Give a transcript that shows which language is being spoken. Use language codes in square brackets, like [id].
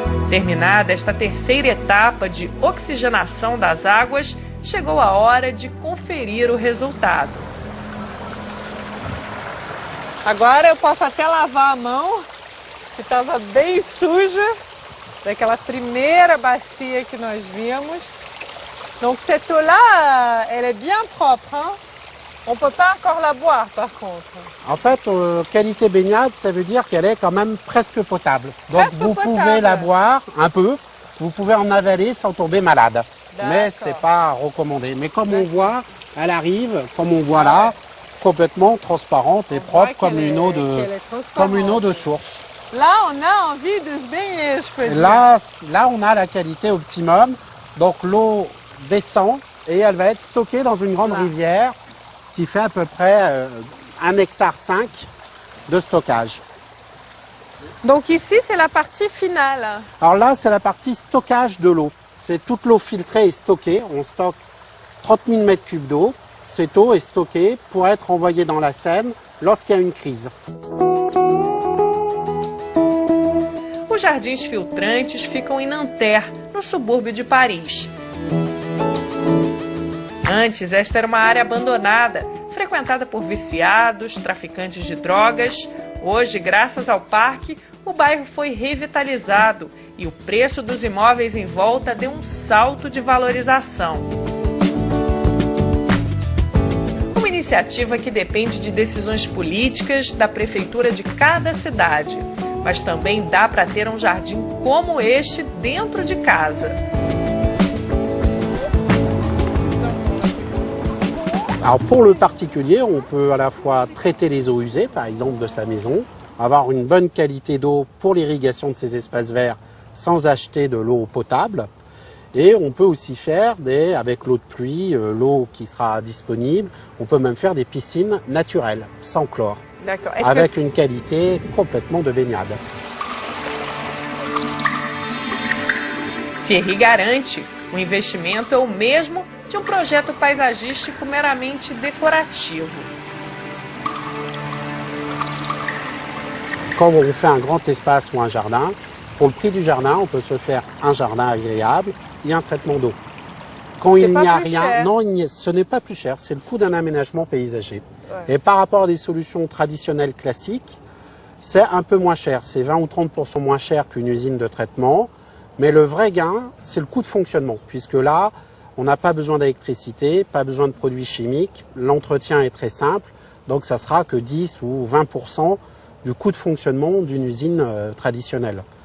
[pt] Terminada esta terceira etapa de oxigenação das águas, chegou a hora de conferir o resultado. Agora eu posso até lavar a mão, que estava bem suja, daquela primeira bacia que nós vimos. [fr] Donc cette eau-là, elle est bien propre, hein? On ne peut pas encore la boire par contre. En fait, qualité baignade, ça veut dire qu'elle est quand même presque potable. Donc Presque vous potable. pouvez la boire un peu, vous pouvez en avaler sans tomber malade. Mais ce n'est pas recommandé. Mais comme on voit, elle arrive, comme on voit là, complètement transparente et propre comme une eau de source. Là, on a envie de se baigner, je peux dire. Là, on a la qualité optimum. Donc l'eau descend et elle va être stockée dans une grande rivière qui fait à peu près 1,5 hectare de stockage. Donc ici, c'est la partie finale. Alors là, c'est la partie stockage de l'eau. C'est toute l'eau filtrée et stockée. On stocke 30 000 m3 d'eau. Cette eau est stockée pour être envoyée dans la Seine lorsqu'il y a une crise. [pt] Os jardins filtrantes ficam em Nanterre, no subúrbio de Paris. Antes, esta era uma área abandonada, frequentada por viciados, traficantes de drogas. Hoje, graças ao parque, o bairro foi revitalizado e o preço dos imóveis em volta deu um salto de valorização. Uma iniciativa que depende de decisões políticas da prefeitura de cada cidade. Mas também dá para ter um jardim como este dentro de casa. [fr] Alors pour le particulier, on peut à la fois traiter les eaux usées, par exemple de sa maison, avoir une bonne qualité d'eau pour l'irrigation de ces espaces verts sans acheter de l'eau potable. Et on peut aussi faire avec l'eau de pluie, l'eau qui sera disponible, on peut même faire des piscines naturelles, sans chlore, avec une qualité complètement de baignade. [pt] Thierry garante, o investimento é o mesmo de um projeto paisagístico meramente decorativo. [fr] Quand on fait un grand espace ou un jardin, pour le prix du jardin, on peut se faire un jardin agréable et un traitement d'eau. Quand il n'y a rien, non, ce n'est pas plus cher, c'est le coût d'un aménagement paysager. Ouais. Et par rapport à des solutions traditionnelles classiques, c'est un peu moins cher, c'est 20 ou 30% moins cher qu'une usine de traitement, mais le vrai gain, c'est le coût de fonctionnement, puisque là, on n'a pas besoin d'électricité, pas besoin de produits chimiques, l'entretien est très simple, donc ça sera que 10 ou 20% du coût de fonctionnement d'une usine traditionnelle.